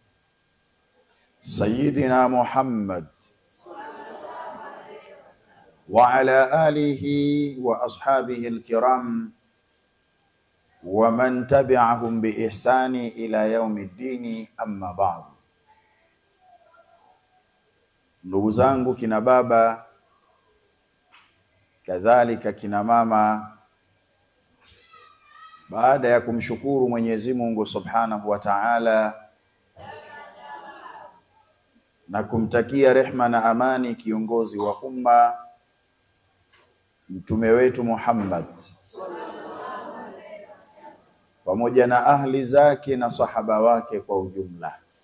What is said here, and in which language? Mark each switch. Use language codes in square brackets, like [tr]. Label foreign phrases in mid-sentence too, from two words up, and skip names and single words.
[ar] سيدنا محمد وعلى آله وأصحابه الكرام ومن تبعهم بإحسان إلى يوم الدين أما بعد. [sw] Ndugu zangu kina baba, kadhalika kina mama, baada ya kumshukuru Mwenyezi Mungu [ar] سبحانه وتعالى [sw] na kumtakia rehma na amani kiongozi wa umma mtume wetu Muhammad pamoja na ahli zake na sahaba wake kwa ujumla.